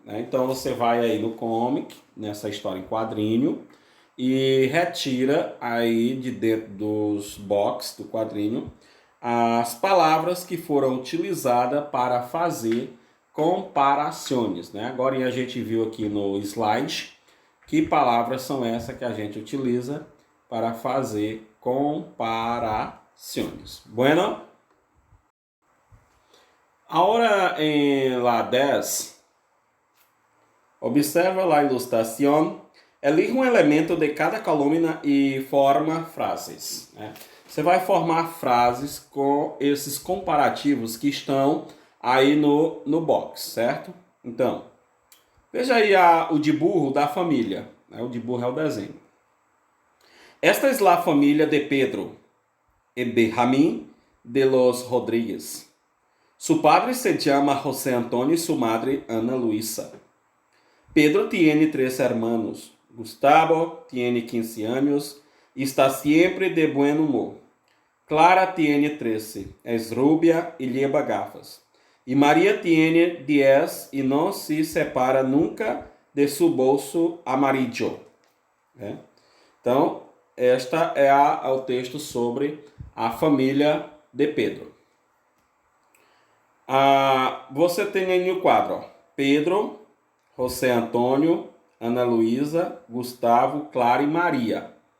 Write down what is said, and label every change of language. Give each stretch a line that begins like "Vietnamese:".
Portuguese: Então você vai aí no comic, nessa história em quadrinho, e retira aí de dentro dos box do quadrinho as palavras que foram utilizadas para fazer comparações, né? Agora a gente viu aqui no slide que palavras são essas que a gente utiliza para fazer comparações.
Spanish: Bueno? Ahora en la 10, observa la ilustración.
Portuguese: Elige um elemento de cada coluna e forma frases. Né? Você vai formar frases com esses comparativos que estão aí no box, certo? Então, veja aí o de burro da família. Né? O de burro é o desenho.
Spanish: Esta es la familia de Pedro e Benjamín de los Rodríguez. Su padre se llama José Antonio y su madre Ana Luisa. Pedro tiene 3 hermanos. Gustavo tiene 15 años y está siempre de buen humor. Clara tiene 13, es rubia y lleva gafas. Y María tiene 10 y no se separa nunca de su bolso amarillo.
Portuguese: Então, esta é o texto sobre a família de Pedro. Você tem aí no quadro, ó, Pedro, José Antônio, Ana Luísa, Gustavo, Clara e Maria.